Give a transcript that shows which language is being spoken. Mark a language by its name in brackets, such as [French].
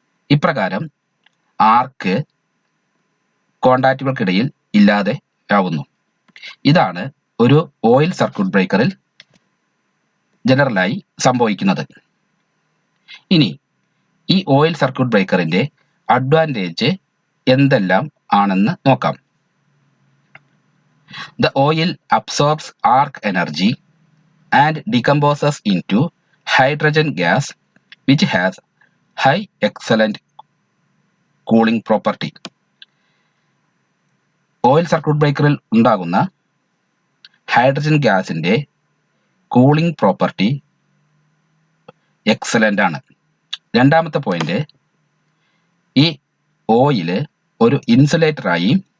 [Malayalam] ഇപ്രകാരം ആർക്ക് കോണ്ടാക്റ്റുകൾക്കിടയിൽ ഇല്ലാതെ ആവുന്നു. ഇതാണ് ഒരു ഓയിൽ സർക്യൂട്ട് ബ്രേക്കറിൽ ജനറലായി സംഭവിക്കുന്നത്. ഇനി ഈ ഓയിൽ സർക്യൂട്ട് ബ്രേക്കറിന്റെ അഡ്വാൻറ്റേജ് എന്തെല്ലാം ആണെന്ന് നോക്കാം. [English] The oil absorbs arc energy and decomposes into hydrogen gas, which has high excellent cooling property. [Malayalam] Oil circuit ബ്രേക്കറിൽ ഉണ്ടാകുന്ന ഹൈഡ്രജൻ ഗ്യാസിന്റെ കൂളിംഗ് പ്രോപ്പർട്ടി എക്സലന്റ് ആണ്. രണ്ടാമത്തെ പോയിന്റ്, ഈ ഓയില് ഒരു ഇൻസുലേറ്ററായി